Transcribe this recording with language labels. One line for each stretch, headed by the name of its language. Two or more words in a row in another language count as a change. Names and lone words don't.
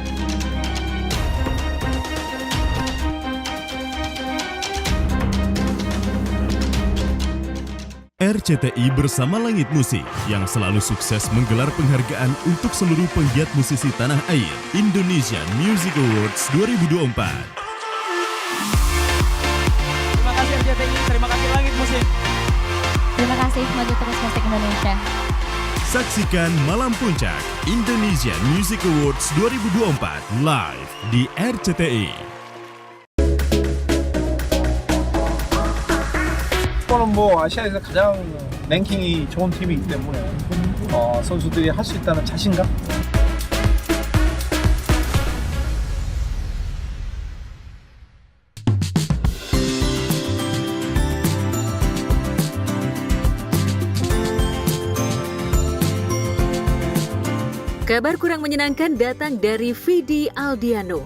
Indonesian: RCTI bersama Langit Musik yang selalu sukses menggelar penghargaan untuk seluruh penggiat musisi tanah air Indonesian Music Awards 2024. Terima kasih Langit Musik. Terima kasih, maju terus musik Indonesia. Saksikan Malam Puncak Indonesian Music Awards 2024 live di RCTI.
Korean: 이번은 아시아에서 가장 랭킹이 좋은 팀이기 때문에 선수들이 할 수 있다는 자신감.
Indonesian: Kabar kurang menyenangkan datang dari Vidi Aldiano.